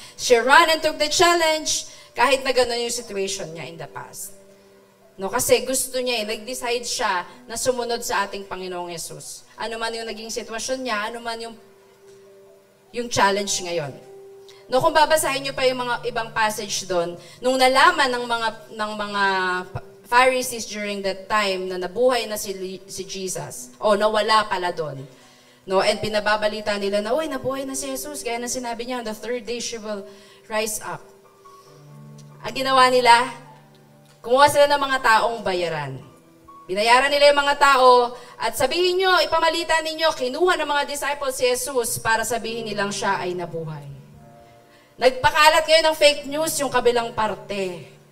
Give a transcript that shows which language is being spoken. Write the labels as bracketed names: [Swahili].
[English] She ran and took the challenge [Filipino] kahit na gano'n yung [English] situation niya in the past. No? [Filipino] Kasi gusto niya nag-decide siya na sumunod sa ating Panginoong Yesus. Ano man yung naging sitwasyon niya, ano man yung challenge ngayon. No, kung babasahin niyo pa yung mga ibang passage doon, nung nalaman ng mga Pharisees during that time na nabuhay na si Jesus, o nawala pala doon. No, and pinababalita nila na, uy, nabuhay na si Jesus. Gaya na sinabi niya, [English] on the 3rd day she will rise up. [Filipino] Ang ginawa nila, kumuha sila ng mga taong bayaran. Binayaran nila yung mga tao at sabihin nyo, ipamalita ninyo, kinuha ng mga disciples si Jesus para sabihin nilang siya ay nabuhay. Nagpakalat ngayon ng fake news yung kabilang parte.